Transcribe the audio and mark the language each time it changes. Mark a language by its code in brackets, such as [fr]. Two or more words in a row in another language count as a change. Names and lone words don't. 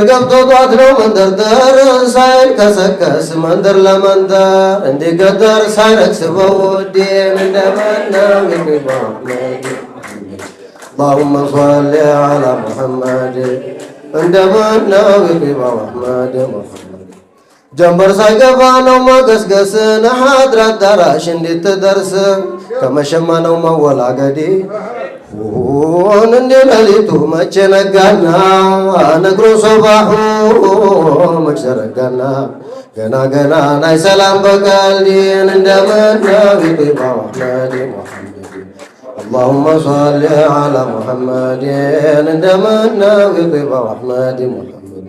[am] ገብቶ ጧት ነው መንደርደር ሳይል ከሰከስ መንደር ለመንደር እንዲገደር ሳይረክስ በውዴን እንደመናዊ ጢባ አሕመድ [ar] اللهم صل على محمد [am] እንደመናዊ ጢባ አሕመድ ሙሐመድ ጀንበር ሳይገባ ነው መገስገስን ሀድር አዳራሽ እንድትደርስ ከመሸማ ነው መወላገዴ እንደ ሌሊቱ መቼ ነጋና ነግሮ ሶባሑ መች ዘረጋና ገና ገና ናይ ሰላም በቀልዲን እንደመናዊ ጢባ አሕመድ ሙሐመድ [ar] اللهم صل على محمد [am] እንደመናዊ ጢባ አሕመድ ሙሐመድ